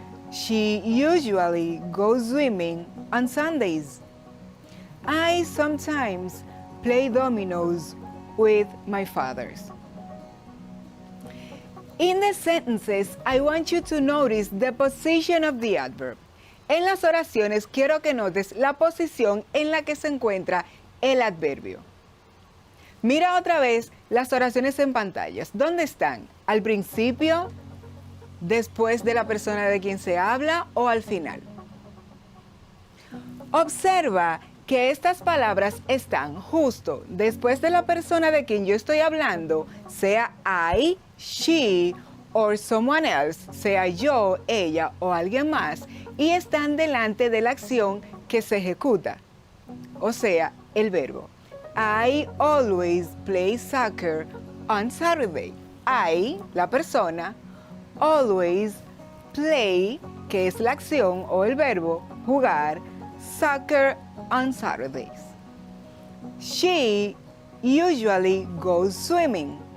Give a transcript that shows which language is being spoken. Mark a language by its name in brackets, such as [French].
[English] She usually goes swimming on Sundays. I sometimes play dominoes with my father. In the sentences, I want you to notice the position of the adverb. [Spanish] En las oraciones quiero que notes la posición en la que se encuentra el adverbio. Mira otra vez las oraciones en pantallas. ¿Dónde están? ¿Al principio? ¿Después de la persona de quien se habla o al final? Observa que estas palabras están justo después de la persona de quien yo estoy hablando, sea [English] I, she or someone else, [Spanish] sea yo, ella o alguien más, y están delante de la acción que se ejecuta, o sea, el verbo. [English] I always play soccer on Saturday. [Spanish] I, la persona, [English] always play, [Spanish] que es la acción o el verbo, jugar, [English] soccer on Saturdays. She usually goes swimming.